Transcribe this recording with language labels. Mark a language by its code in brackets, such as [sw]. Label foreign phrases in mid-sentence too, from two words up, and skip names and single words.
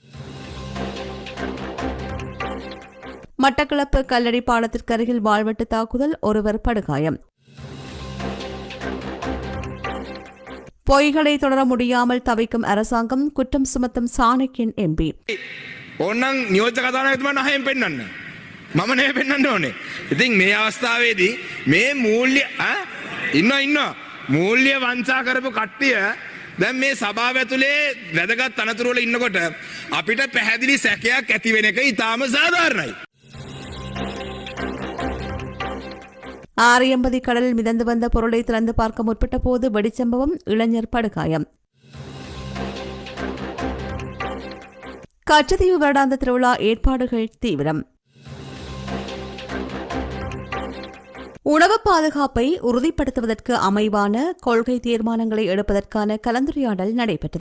[ta] மட்டக்களப்பு கல்லடி பாலத்திற்கு அருகில் வாள்வெட்டு தாக்குதல், ஒருவர் படுகாயம். பொய்களை தொடர முடியாமல் தவிக்கும் அரசாங்கம், குற்றம் சுமத்தும் சாணக்கியன் எம்பி. [si] ඕනනම් නියෝජ්‍ය කතානායකතුමා නහයෙන් පෙන්වන්න. මම නේ පෙන්වන්න ඕනේ. ඉතින් මේ අවස්ථාවේදී මේ මූල්‍ය ඉන්නවා මූල්‍ය වංචා කරපු කට්ටිය දැන් මේ සභාව ඇතුලේ වැදගත් අනතුරු වල ඉන්නකොට අපිට පැහැදිලි සැකයක් ඇති වෙන එක ඉතාම සාධාරණයි. [ta] ஆரியம்பதி கடலில் மிதந்து வந்த பொருளை திறந்து பார்க்க முற்பட்ட போது வெடிச்சம்பவம், இளைஞர் படுகாயம். கச்சத்தீவு வருடாந்த திருவிழா ஏற்பாடுகள் தீவிரம். உணவு பாதுகாப்பை உறுதிப்படுத்துவதற்கு அமைவான கொள்கை தீர்மானங்களை எடுப்பதற்கான கலந்துரையாடல் நடைபெற்றது.